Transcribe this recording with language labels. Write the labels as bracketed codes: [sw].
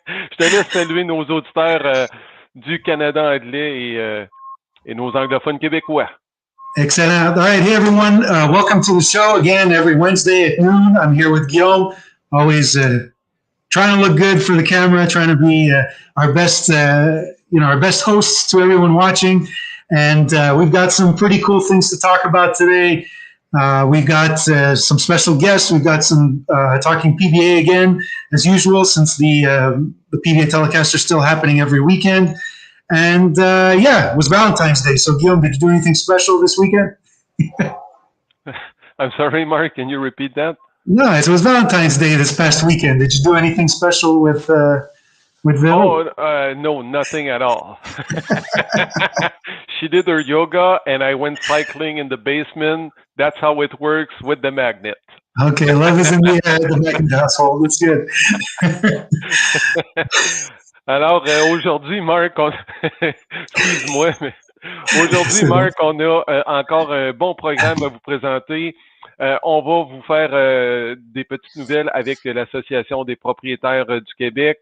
[fr] Je te laisse saluer nos auditeurs du Canada anglais et nos anglophones québécois. [en] Excellent. All right, hey everyone. Welcome to the show again every Wednesday at noon. I'm here with Guillaume, always trying to look good for the camera, trying to be our best, our best hosts to everyone watching. And we've got some pretty cool things to talk about today. We've got some special guests. We've got some talking PBA again, as usual, since the PBA telecasts are still happening every weekend. And it was Valentine's Day. So, Guillaume, did you do anything special this weekend? I'm sorry, Mark. Can you repeat that? No, it was Valentine's Day this past weekend. Did you do anything special with Vil? Oh, no, nothing at all. She did her yoga, and I went cycling in the basement. That's how it works with the magnet. Okay, love is in the magnet household. That's good. [fr] Alors, aujourd'hui, Marc, excuse-moi, mais aujourd'hui, Marc, on a encore un bon programme à vous présenter. On va vous faire des petites nouvelles avec l'Association des propriétaires du Québec.